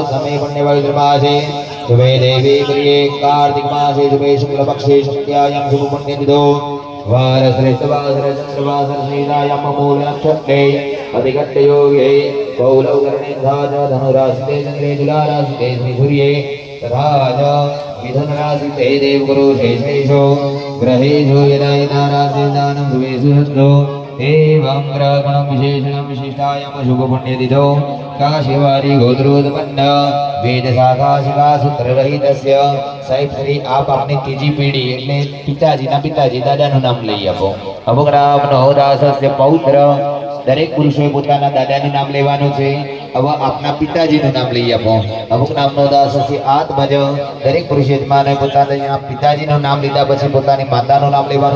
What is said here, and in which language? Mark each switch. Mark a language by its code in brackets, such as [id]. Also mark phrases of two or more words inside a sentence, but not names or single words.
[sa] સમે પુણ્યપવિત્રમાસે શુભે દેવી પ્રિયે કાર્તિક માસે શુભે શુક્લપક્ષે શક્યાયાં શુભ પુણ્યતિથો વાર શ્રેષ્ઠવાસર ચંદ્રવાસર શ્રીરાયામ મૂળ નક્ષત્રે અધિકટ્ટ યોગે કૌલવકર્ણે ધાજ ધનુરાશિતે ચંદ્રે તુલારાશિતે શ્રી સૂર્યે તથા ચ મિથુન રાશિતે દેવગુરુ શેષેશો ગ્रहेषु यदा यदा राशिदानं शुभेषु सत्तो एवं ग्रहगुणं विशेषणं विशिष्टायां शुभपुण्यतिथौ काशीवारी गोत्रोत्पन्न वेदशाखा शिखासूत्ररहितस्य साहिब श्री आप [gu] આપની ત્રીજી પેઢી એટલે પિતાજીના પિતાજી દાદાનું નામ લઈ આપો. અમુક નામનો [sa] દાસસ્ય પૌત્ર. [gu] દરેક પુરુષોએ પોતાના દાદાનું નામ લેવાનું છે. હવે આપના પિતાજીનું નામ લઈ આપો. અમુક નામનો [sa] દાસસ્ય આત્મજ. [gu] દરેક પુરુષ યજમાને પોતાના પિતાજીનું નામ લીધા પછી પોતાની માતાનું નામ લેવાનું.